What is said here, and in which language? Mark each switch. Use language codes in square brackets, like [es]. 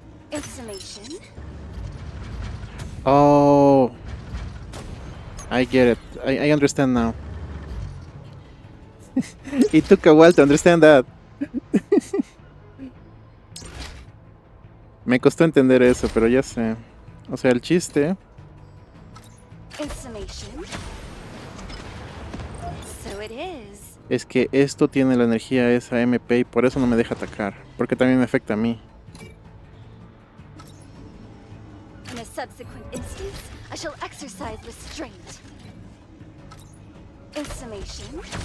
[en] Installation. Oh, I get it. I understand now. It took a while to understand that. [es] Me costó entender eso, pero ya sé. O sea, el chiste [en] Installation. So it is. [es] es que esto tiene la energía esa MP y por eso no me deja atacar. Porque también me afecta a mí. [en] In a subsequent instance, I shall exercise restraint. Installation.